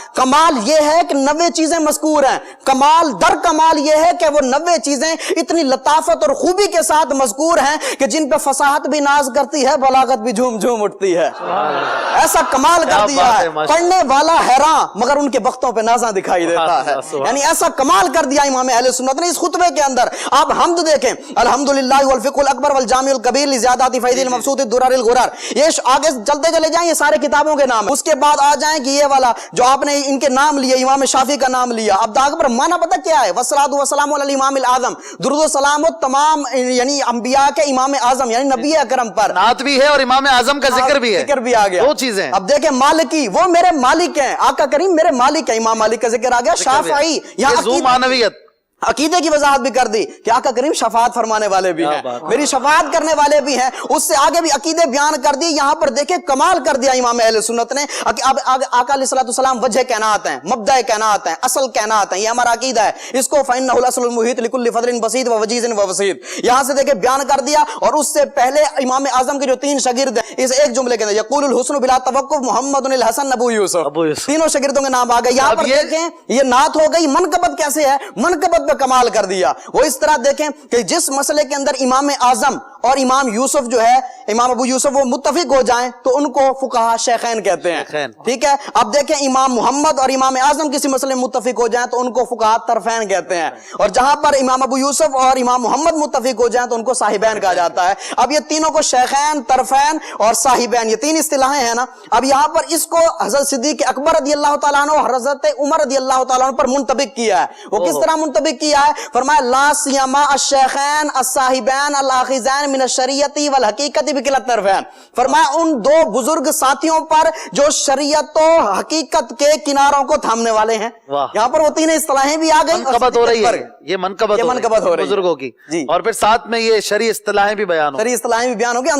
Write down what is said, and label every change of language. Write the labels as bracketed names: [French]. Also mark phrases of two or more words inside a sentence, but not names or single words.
[Urdu] کمال یہ ہے کہ 90 چیزیں مذکور ہیں، کمال در کمال یہ ہے کہ وہ 90 چیزیں اتنی لطافت اور خوبی کے ساتھ مذکور ہیں کہ جن پہ فصاحت بھی ناز کرتی ہے، بلاغت بھی جھوم جھوم اٹھتی ہے۔ ایسا کمال کر دیا ہے، پڑھنے والا حیران مگر ان کے بختوں پہ نازاں دکھائی دیتا ہے، یعنی ایسا کمال کر دیا امام اہل سنت نے اس خطبے کے اندر۔ آپ حمد دیکھیں، [Arabic] الحمدللہ والفقہ الاکبر والجامع الکبیر لزیادات فیض المبسوط الدرر الغرر، [Urdu] یہ آگے چلتے چلے جائیں، یہ سارے کتابوں کے نام۔ اس کے بعد آ جائیں کہ یہ والا جو آپ نے ان کے نام لیے، امام شافعی کا نام لیا، اب آگے پر معنی پتہ کیا ہے؟ [Arabic] والصلاۃ والسلام علی الامام الاعظم، [Urdu] درود و سلام و تمام یعنی انبیاء کے امام اعظم یعنی نبی اکرم پر، نعت بھی ہے اور امام اعظم کا ذکر بھی ہے، ذکر بھی آ گیا، دو چیزیں۔ اب دیکھیں مالکی، وہ میرے مالک ہیں، آقا کریم میرے مالک ہیں، امام مالک کا ذکر آ گیا۔ شافعی، یہاں ذو معنویت، عقیدے کی وضاحت بھی کر دی کہ آقا کریم شفاعت فرمانے والے بھی ہیں, میری شفاعت کرنے والے بھی ہیں. اس سے آگے بھی عقیدے بیان کر دی. یہاں پر دیکھیں کمال کر دیا امام اہل سنت نے. اب آقا [Arabic] علیہ الصلوۃ والسلام [Urdu] وجہ کائنات ہیں, مبدأ کائنات ہیں, اصل کائنات ہیں. یہ ہمارا عقیدہ ہے. اس کو [Arabic] فإنه الأصل المحيط لكل فضل بسيط ووجيز ووسيط [Urdu] یہاں سے دیکھیں بیان کر دیا. اور اس سے پہلے امام اعظم کے جو 3 شاگرد ہیں, اس ایک جملے کے اندر [Arabic] یقول الحسن بلا توقف محمد الحسن ابو یوسف, [Urdu] تینوں شاگردوں کے نام آ گئے. یہاں پر دیکھیں یہ نعت ہو گئی. منقبت کیسے ہے, منقبت پہ کمال کر دیا. وہ اس طرح دیکھیں کہ جس مسئلے کے اندر امام اعظم اور امام یوسف جو ہے, امام ابو یوسف, وہ متفق ہو جائیں تو ان کو فقہا شیخین کہتے ہیں. ٹھیک ہے. اب دیکھیں امام محمد اور امام اعظم کسی مسئلے میں متفق ہو جائیں تو ان کو فقہا طرفین کہتے ہیں. اور جہاں پر امام ابو یوسف اور امام محمد متفق ہو جائیں تو ان کو صاحبین کہا جاتا ہے. اب یہ تینوں کو شیخین, طرفین اور صاحبین, یہ 3 اصطلاحیں ہیں نا. اب یہاں پر اس کو حضرت صدیق اکبر [Arabic] رضی اللہ تعالیٰ عنہ [Urdu] اور حضرت عمر [Arabic] رضی اللہ تعالیٰ عنہ [Urdu] پر منطبق کیا ہے. وہ کس طرح منطبق کیا ہے؟ فرمایا [Arabic] لا سیما الشیخین الصاحبین الاخذین من الشریعت والحقیقت بکلا الطرفین. [Urdu] فرمایا ان 2 بزرگ ساتھیوں پر جو شریعت و حقیقت کے کناروں کو تھامنے والے ہیں. یہاں پر وہ 3 اصطلاحیں بھی آ گئی. منقبت ہو رہی ہے, یہ منقبت ہو رہی ہے بزرگوں کی. اور پھر ساتھ میں یہ شرعی اصطلاحیں بھی بیان ہو گئی.